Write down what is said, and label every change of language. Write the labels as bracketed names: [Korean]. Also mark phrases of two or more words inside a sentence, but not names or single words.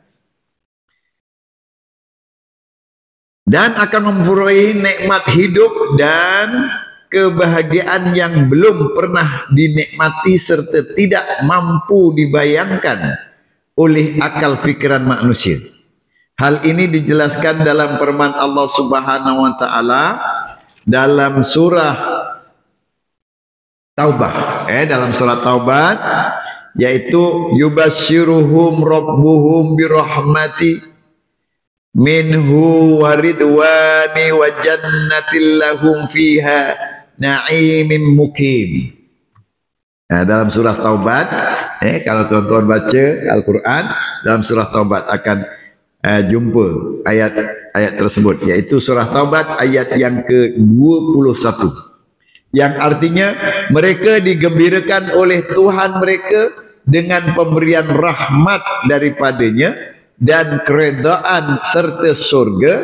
[Malay] Dan akan memperoleh nikmat hidup dan kebahagiaan yang belum pernah dinikmati serta tidak mampu dibayangkan oleh akal fikiran manusia. Hal ini dijelaskan dalam firman Allah [Arabic] سبحانه وتعالى [Malay] dalam surah Taubah. Dalam surah Taubah, yaitu [Arabic] يبشرهم ربهم برحمة منه ورضوان وجنات لهم فيها نعيم مقيم. [Malay] Dalam surah Taubat, kalau tuan-tuan baca Al-Quran, dalam surah Taubat akan jumpa ayat tersebut, yaitu surah Taubat ayat yang ke-21, yang artinya mereka digembirakan oleh Tuhan mereka dengan pemberian rahmat daripadanya dan keredaan serta surga.